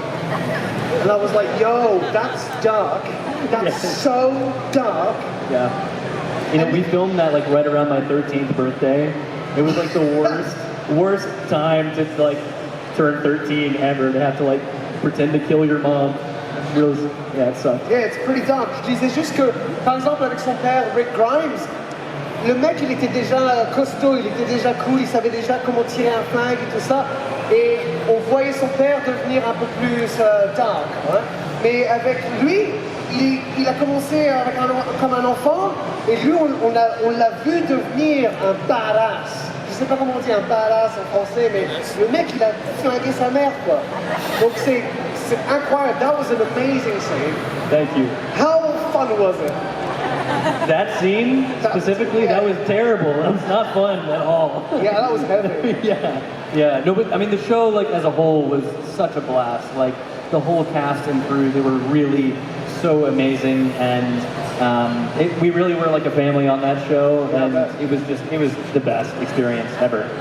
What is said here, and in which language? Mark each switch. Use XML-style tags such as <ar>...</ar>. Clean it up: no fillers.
<en>And I was like, yo, that's dark. That's so dark. Yeah. You know, we filmed that like right around my 13th birthday. It was like the worst time to like turn 13 ever, to have to like pretend to kill your mom. It sucked. Yeah, it's pretty dark.</en> <fr>Je disais juste que, par exemple, avec son père, Rick Grimes, le mec, il était déjà costaud, il était déjà cool, il savait déjà comment tirer un flingue et tout ça. Et on voyait son père devenir un peu plus dark. Hein. Mais avec lui, il a commencé comme un enfant, et lui, on l'a vu devenir un badass. Je sais pas comment on dit un badass en français, mais le mec, il a flingué sa mère, quoi. Donc c'est incroyable.</fr> <en>That was an amazing scene. Thank you. How fun was it? That scene specifically, that was terrible. That was not fun at all. Yeah, that was heavy. Yeah. No, but I mean, the show, like as a whole, was such a blast. Like the whole cast and crew, they were really so amazing, and we really were like a family on that show, and it was the best experience ever.</en>